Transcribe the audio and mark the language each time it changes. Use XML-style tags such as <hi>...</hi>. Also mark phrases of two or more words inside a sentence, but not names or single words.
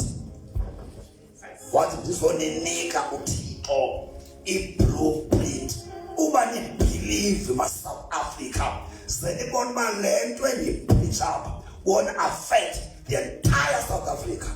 <xh>Wathi ndizoninika uThixo i-blueprint. Uba ni-believe ma-South Africa senibona uba le nto endiyipreach apha</xh> <en>won't affect the entire South Africa.</en>